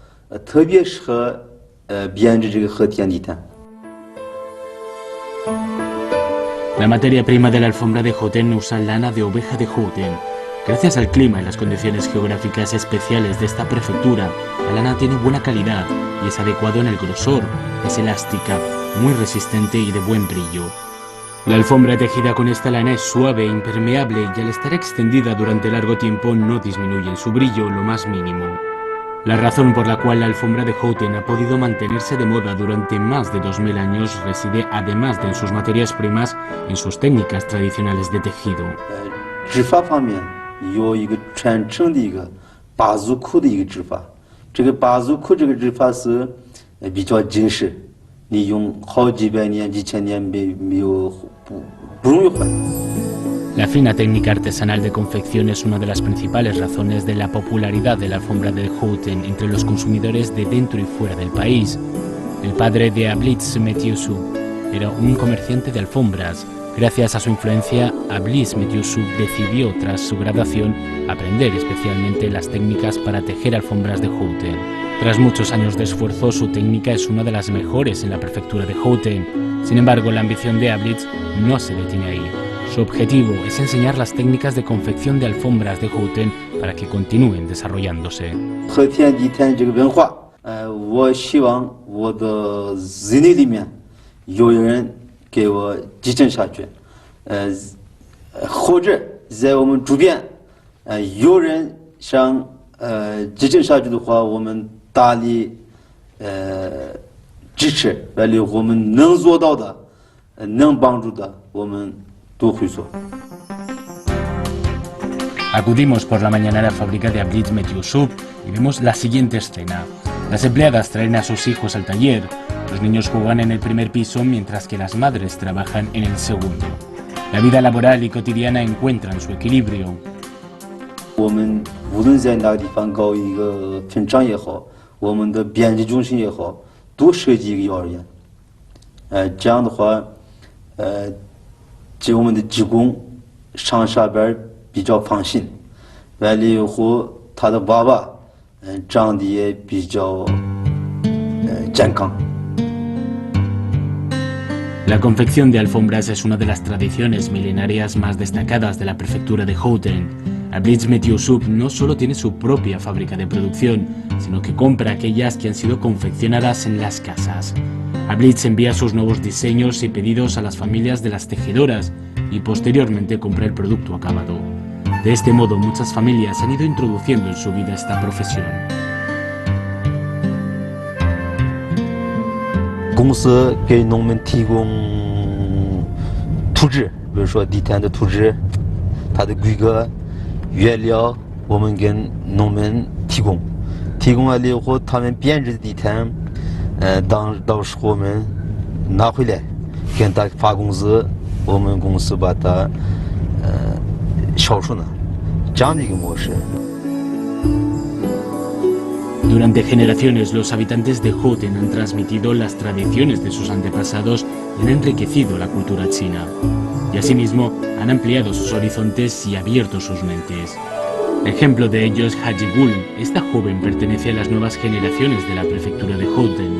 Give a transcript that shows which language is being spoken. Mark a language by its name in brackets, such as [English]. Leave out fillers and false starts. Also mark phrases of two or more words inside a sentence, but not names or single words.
[Chinese] 特别适合编织这个和田地毯。 [Spanish] La materia prima de la alfombra de Houten usa lana de oveja de Houten. Gracias al clima y las condiciones geográficas especiales de esta prefectura, la lana tiene buena calidad y es adecuado en el grosor, es elástica, muy resistente y de buen brillo. La alfombra tejida con esta lana es suave e impermeable y al estar extendida durante largo tiempo no disminuye en su brillo lo más mínimo. La razón por la cual la alfombra de Houten ha podido mantenerse de moda durante más de 2000 años reside, además de en sus materias primas, en sus técnicas tradicionales de tejido. [Chinese] 织法方面有一个传承的一个八足裤的一个织法，这个八足裤这个织法是比较紧实，你用好几百年、几千年不容易坏。 [Spanish] La fina técnica artesanal de confección es una de las principales razones de la popularidad de la alfombra de Houten entre los consumidores de dentro y fuera del país. El padre de Ablitz Metiusu era un comerciante de alfombras. Gracias a su influencia, Ablitz Metiusu decidió, tras su graduación, aprender especialmente las técnicas para tejer alfombras de Houten. Tras muchos años de esfuerzo, su técnica es una de las mejores en la prefectura de Houten. Sin embargo, la ambición de Ablitz no se detiene ahí. Su objetivo es enseñar las técnicas de confección de alfombras de Houten para que continúen desarrollándose. [Chinese] 和田地毯这个文化，我希望我的子女里面有人给我继承下去，或者在我们周边，有人想继承下去的话，我们大力支持，完了我们能做到的，能帮助的，我们。 [Spanish] Acudimos por la mañana a la fábrica de Ablitz Metiusu y vemos la siguiente escena. Las empleadas traen a sus hijos al taller, los niños juegan en el primer piso mientras que las madres trabajan en el segundo. La vida laboral y cotidiana encuentran su equilibrio. [Chinese] 我们无论在哪个地方搞一个分厂也好，我们的编辑中心也好，都设计一个幼儿园。这样的话，给我们的职工上下班比较放心，完了以后他的娃娃长得也比较健康。 [Spanish] La confección de alfombras es una de las tradiciones milenarias más destacadas de la prefectura de Houten. Ablitz Metiusu no solo tiene su propia fábrica de producción, sino que compra aquellas que han sido confeccionadas en las casas. Ablitz envía sus nuevos diseños y pedidos a las familias de las tejedoras y posteriormente compra el producto acabado. De este modo, muchas familias han ido introduciendo en su vida esta profesión. [Chinese] 公司给农民提供图纸，比如说地毯的图纸，它的规格、原料，我们给农民提供。提供完了以后，他们编织的地毯，到时候我们拿回来，给他发工资，我们公司把它销售呢，这样的一个模式。 [Spanish] Durante generaciones, los habitantes de Houten han transmitido las tradiciones de sus antepasados y han enriquecido la cultura china. Y asimismo, han ampliado sus horizontes y abierto sus mentes. Ejemplo de ello es Haji Gul. Esta joven pertenece a las nuevas generaciones de la prefectura de Houten.